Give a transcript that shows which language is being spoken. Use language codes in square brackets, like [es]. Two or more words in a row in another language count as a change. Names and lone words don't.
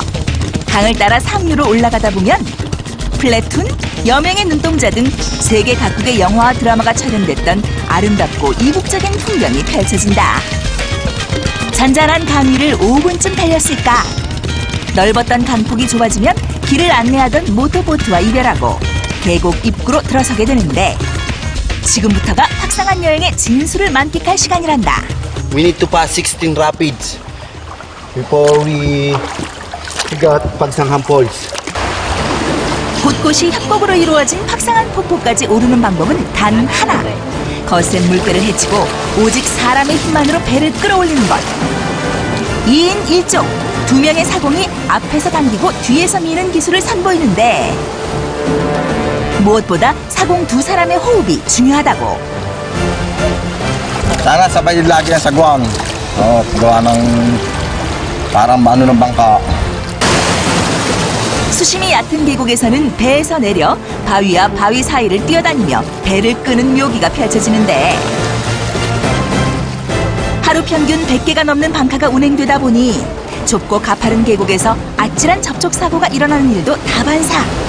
[ko] 강을 따라 상류로 올라가다 보면 플래툰, 여명의 눈동자 등 세계 각국의 영화와 드라마가 촬영됐던 아름답고 이국적인 풍경이 펼쳐진다. 잔잔한 강 위를 5분쯤 달렸을까. 넓었던 강폭이 좁아지면 길을 안내하던 모터보트와 이별하고 계곡 입구로 들어서게 되는데 지금부터가 팍상안 여행의 진수를 만끽할 시간이란다. [en] We need to pass 16 rapids before we got Pagsangan Falls. [ko] 곳곳이 협곡으로 이루어진 팍상안 폭포까지 오르는 방법은 단 하나. 거센 물결을 헤치고 오직 사람의 힘만으로 배를 끌어올리는 것. 2인 1조, 2명의 사공이 앞에서 당기고 뒤에서 미는 기술을 선보이는데 무엇보다 사공 2사람의 호흡이 중요하다고. [tl] Sana sabay lagi ang sagwang. Gawa ng parang mano ng bangka. [ko] 수심이 얕은 계곡에서는 배에서 내려 바위와 바위 사이를 뛰어다니며 배를 끄는 묘기가 펼쳐지는데 하루 평균 100개가 넘는 방카가 운행되다 보니 좁고 가파른 계곡에서 아찔한 접촉 사고가 일어나는 일도 다반사.